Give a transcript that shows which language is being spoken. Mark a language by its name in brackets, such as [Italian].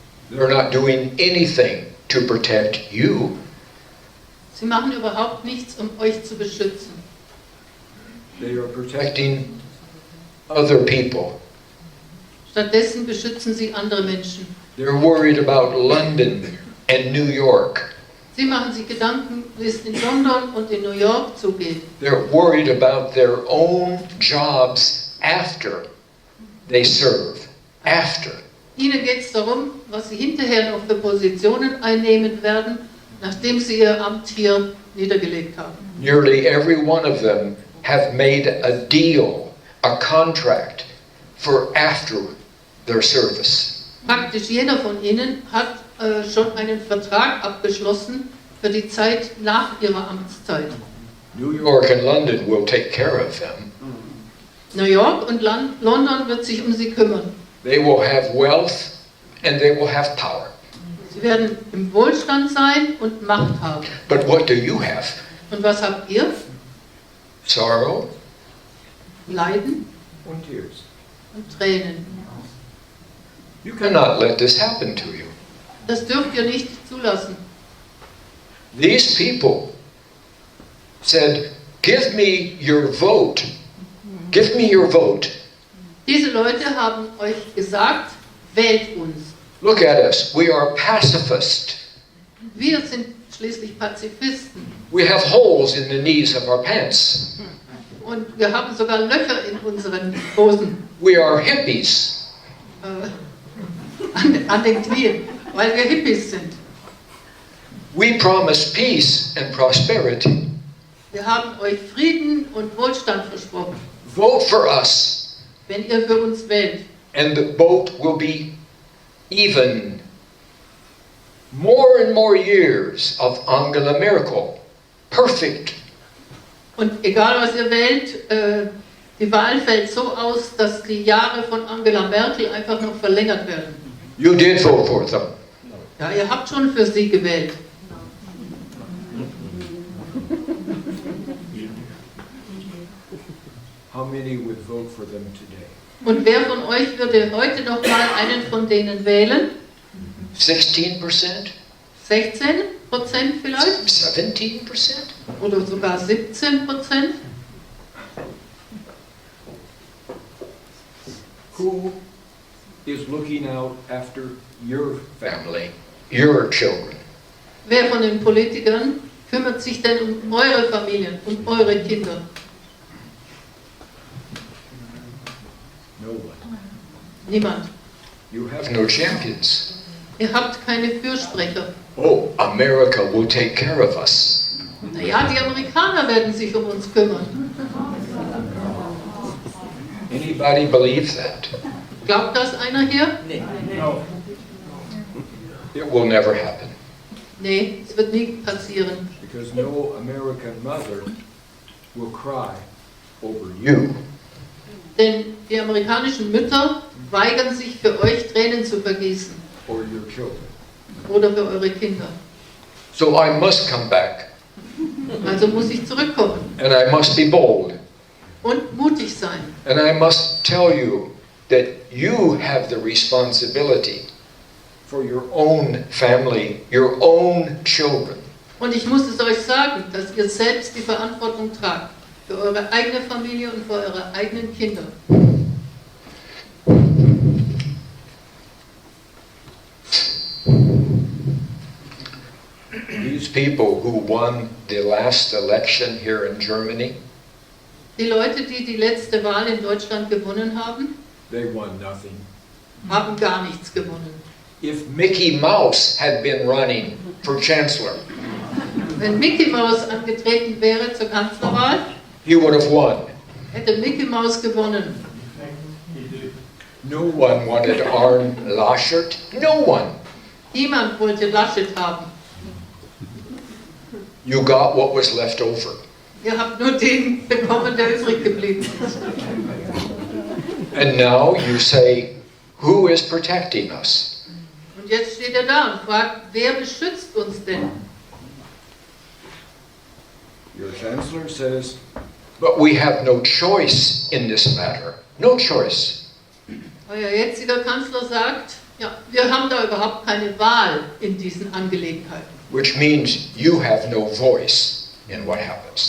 [English] They're not doing anything to protect you. [German] Sie machen überhaupt nichts, um euch zu beschützen. [English] They are protecting other people. [German] Stattdessen beschützen sie andere Menschen. [English] They're worried about London and New York. [German] Sie machen sich Gedanken, wie es in London und in New York zugeht. [English] They're worried about their own jobs after they serve. After. [German] Ihnen geht es darum, was sie hinterher noch für Positionen einnehmen werden, nachdem sie ihr Amt hier niedergelegt haben. [English] Nearly every one of them have made a deal, a contract for after their service. [German] Praktisch jeder von ihnen hat schon einen Vertrag abgeschlossen für die Zeit nach ihrer Amtszeit. [English] New York and London will take care of them. [German] New York und London wird sich um sie kümmern. [English] They will have wealth and they will have power. [German] Sie werden im Wohlstand sein und Macht haben. [English] But what do you have? [German] Und was habt ihr? [English] Sorrow [German] Leiden [English] and tears. [German] und Tränen. [English] You cannot let this happen to you. [German] Das dürft ihr nicht zulassen. [English] These people said, give me your vote. Give me your vote. [German] Diese Leute haben euch gesagt, wählt uns. [English] Look at us. We are pacifists. [German] Wir sind schließlich Pazifisten. [English] We have holes in the knees of our pants. [German] Und wir haben sogar Löcher in unseren Hosen, [English] We are hippies. [German] an den Knien, weil wir Hippies sind. [English] We promise peace and prosperity. [German] Wir haben euch Frieden und Wohlstand versprochen, [English] Vote for us, [German] wenn ihr für uns wählt. [English] and the vote will be even. More and more years of Angela Merkel. Perfect. [German] Und egal was ihr wählt, die Wahl fällt so aus, dass die Jahre von Angela Merkel einfach noch verlängert werden. [English] You did vote for them. [German] Ja, ihr habt schon für sie gewählt. [English] How many would vote for them today? [German] Und wer von euch würde heute noch mal einen von denen wählen? [English] 16%? [German] 16% vielleicht? [English] 17%? [German] Oder sogar 17%? [English] Who is looking out after your family, your children? [German] Wer von den Politikern kümmert sich denn um eure Familien, um eure Kinder? [English] No one. [German] Niemand. [English] You have no champions. [German] Ihr habt keine Fürsprecher. [English] Oh, America will take care of us. [German] Naja, die Amerikaner werden sich um uns kümmern. [English] Anybody believe that? [German] Glaubt das einer hier? [English] No. It will never happen. [German] Nee, es wird nie passieren. [English] Because no American mother will cry over you. [German] Denn die amerikanischen Mütter weigern sich für euch Tränen zu vergießen. [English] Or your children. [German] Oder für eure Kinder. [English] So I must come back. [German] Also muss ich zurückkommen. [English] And I must be bold. [German] Und mutig sein. [English] And I must tell you that you have the responsibility for your own family, your own children. [German] Und ich muss es euch sagen, dass ihr selbst die Verantwortung tragt. Für eure eigene Familie und für eure eigenen Kinder. [English] These people who won the last election here in Germany, [German] Die Leute, die die letzte Wahl in Deutschland gewonnen haben, [English] they won nothing. [German] haben gar nichts gewonnen. [English] If Mickey Mouse had been running for chancellor, [German] Wenn Mickey Mouse angetreten wäre zur Kanzlerwahl, [English] he would have won. [German] hätte Mickey Mouse gewonnen. [English] No one wanted Arne Laschet. No one. [German] Niemand wollte Laschet haben. [English] You got what was left over. [German] Ihr habt nur den bekommen, der übrig geblieben ist. [English] And now you say, who is protecting us? [German] Und jetzt steht er da und fragt, wer beschützt uns denn? [English] Your chancellor says, but we have no choice in this matter. No choice. [German] Euer jetziger Kanzler sagt, ja, wir haben da überhaupt keine Wahl in diesen Angelegenheiten. [English] Which means you have no voice in what happens.